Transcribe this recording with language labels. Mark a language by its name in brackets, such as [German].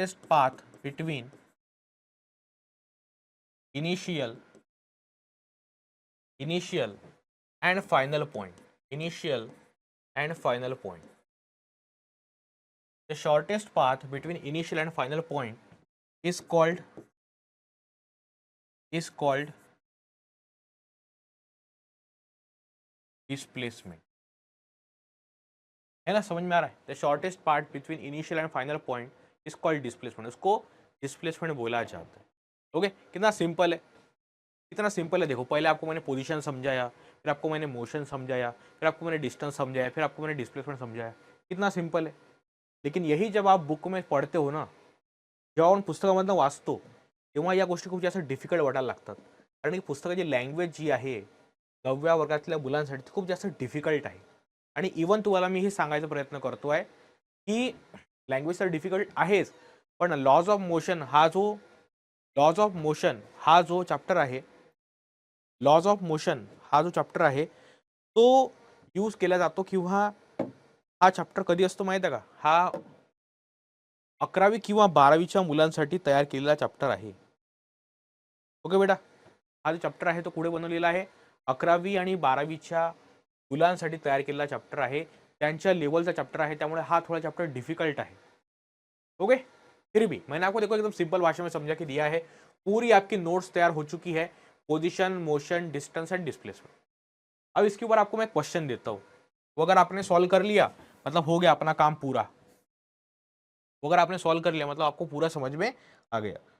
[English] path between initial and final point, initial and final point. The shortest path between initial and final point is called displacement, [Hindi] है ना, समझ में आ रहा है? [English] the shortest part between initial and final point is called displacement, [Hindi] उसको displacement बोला जाता है। ओके, कितना सिंपल है, कितना सिंपल है। देखो पहले आपको मैंने पोजीशन समझाया, फिर आपको मैंने मोशन समझाया, फिर आपको मैंने डिस्टेंस समझाया, फिर आपको मैंने डिस्प्लेसमेंट समझाया, कितना सिंपल है। लेकिन यही जब आप बुक में पढ़ते हो ना, [Marathi] जेव्हा आपण पुस्तकामधनं वाचतो तेव्हा या गोष्टी खूप जास्त डिफिकल्ट वाटायला लागतात, कारण की पुस्तकाची लँग्वेज जी आहे 9व्या वर्गातल्या मुलांसाठी ती खूप जास्त डिफिकल्ट आहे। आणि इवन तुम्हाला मी हे सांगायचा प्रयत्न करतोय की लँग्वेज तर डिफिकल्ट आहेच, पण लॉज ऑफ मोशन हा जो चॅप्टर आहे, लॉज ऑफ मोशन हा जो चॅप्टर आहे तो यूज केला जातो, किंवा हा चॅप्टर कधी असतो माहिती आहे का, हा 11वी किंवा 12वीच्या मुलांसाठी तयार केलेला चॅप्टर आहे। ओके बेटा, हा जो चॅप्टर आहे तो कुठे बनवलेला आहे, 11वी आणि 12वीच्या मुलांसाठी तैयार केलेला चैप्टर है, त्यांच्या लेवलचा चैप्टर है, त्यामुळे हा थोड़ा चैप्टर डिफिकल्ट है। [Hindi] ओके, फिर भी मैंने आपको देखो एकदम सिंपल भाषा में समझा के दिया है, पूरी आपकी नोट्स तैयार हो चुकी है, position, motion, distance and displacement. अब इसके ऊपर आपको मैं क्वेश्चन देता हूँ, वो अगर आपने सॉल्व कर लिया मतलब हो गया अपना काम पूरा, वो अगर आपने सॉल्व कर लिया मतलब आपको पूरा समझ में आ गया।